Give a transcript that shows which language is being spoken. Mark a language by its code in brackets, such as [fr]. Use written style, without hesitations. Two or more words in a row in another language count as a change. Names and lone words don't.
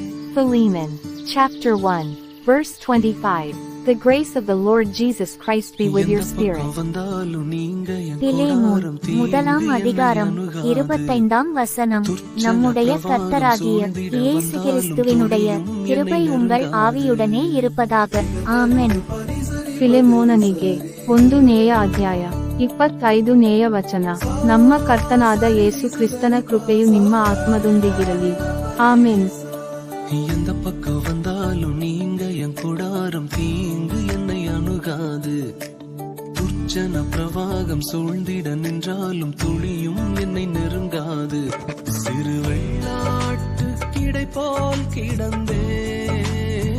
[en] Philemon, chapter 1, verse 25. The grace of the Lord Jesus Christ be with your spirit. [ta] பிலேமோன் முதலாம் அதிகாரம் 25ஆம் வசனம். நம்முடைய கர்த்தராகிய இயேசு கிறிஸ்துவினுடைய கிருபை உங்கள் ஆவியுடனே இருப்பதாக. [kn] ಆಮೆನ್. ಫಿಲೆಮೋನನಿಗೆ 1ನೇ ಅಧ್ಯಾಯ 25ನೇ ವಚನ. ನಮ್ಮ ಕರ್ತನಾದ ಯೇಸು ಕ್ರಿಸ್ತನ ಕೃಪೆಯು ನಿಮ್ಮ ಆತ್ಮದೊಂದಿಗಿರಲಿ. ಆಮೆನ್. [ta] எந்த பக்கம் வந்தாலும் நீங்க என் கூடாரம் தீங்கு என்னை அணுகாது. துர்ச்சன பிரவாகம் சூழ்ந்திட நின்றாலும் துளியும் என்னை நெருங்காது. சிறு வெள்ளாட்டு கிடை போல் கிடந்தே